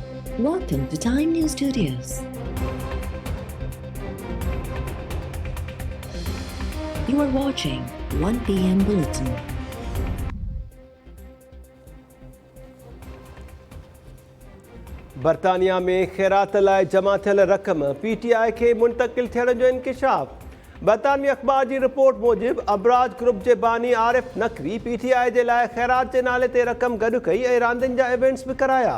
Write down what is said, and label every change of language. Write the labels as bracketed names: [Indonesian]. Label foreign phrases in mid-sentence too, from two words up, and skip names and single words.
[English] Welcome to Time News Studios. You are watching 1 p.m. Bulletin. [Sindhi] बरतानिया में खैरात लाइ जमा थियल रक़म PTI खे मुंतकिल थियण जो इंकिशाफ। बरतानवी अख़बार जी रिपोर्ट मूजिब अबराज ग्रुप जे बानी आरिफ नकवी PTI जे लाइ खैरात जे नाले ते रक़म गॾु कई ऐं रांदियुनि जा इवेंट्स बि कराया।